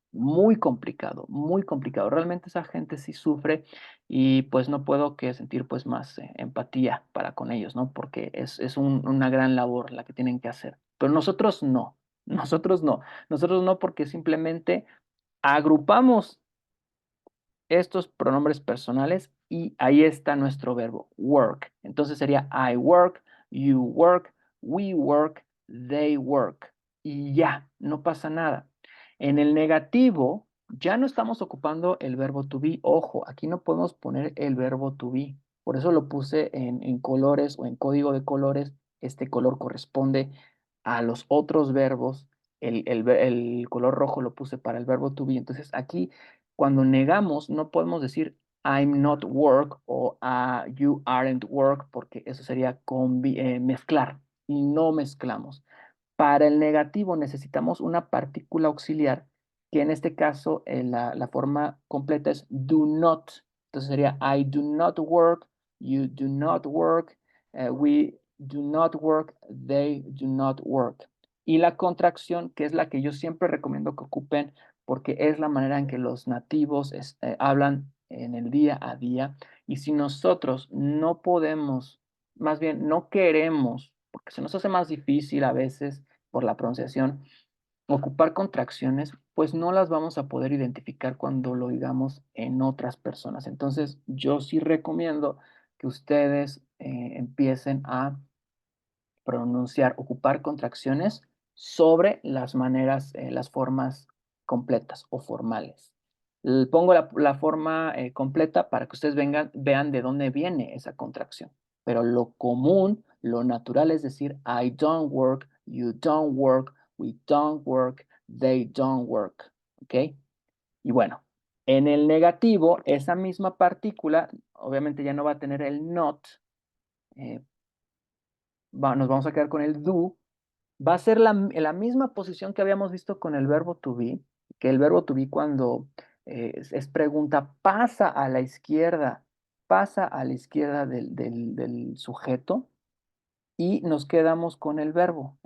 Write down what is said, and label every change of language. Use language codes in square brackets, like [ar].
[es] Muy complicado, muy complicado. Realmente esa gente sí sufre y pues no puedo que sentir pues más empatía para con ellos, ¿no? Porque es una gran labor la que tienen que hacer. Pero nosotros no, nosotros no porque simplemente agrupamos estos pronombres personales y ahí está nuestro verbo work. Entonces sería [en] I work, you work, we work, they work. [es] Y ya, no pasa nada. En el negativo, ya no estamos ocupando el verbo to be. Ojo, aquí no podemos poner el verbo to be. Por eso lo puse en colores o en código de colores. Este color corresponde a los otros verbos. El color rojo lo puse para el verbo to be. Entonces aquí cuando negamos, no podemos decir [en] I'm not work [es] o [en] you aren't work, [es] porque eso sería mezclar y no mezclamos. Para el negativo necesitamos una partícula auxiliar, que en este caso la forma completa es do not. Entonces sería [en] I do not work, you do not work, we do not work, they do not work. [es] Y la contracción, que es la que yo siempre recomiendo que ocupen, porque es la manera en que los nativos hablan en el día a día. Y si nosotros no podemos, más bien no queremos, porque se nos hace más difícil a veces por la pronunciación, ocupar contracciones, pues no las vamos a poder identificar cuando lo digamos en otras personas. Entonces, yo sí recomiendo que ustedes empiecen a pronunciar, ocupar contracciones sobre las maneras, las formas completas o formales. Pongo la forma completa para que ustedes vean de dónde viene esa contracción. Pero lo común, lo natural es decir, [en] I don't work, you don't work, we don't work, they don't work. ¿Ok? [es] Y bueno, en el negativo, esa misma partícula, obviamente ya no va a tener el not, eh, nos vamos a quedar con el do, va a ser la misma posición que habíamos visto con el verbo to be, que el verbo to be cuando es pregunta pasa a la izquierda del sujeto y nos quedamos con el verbo.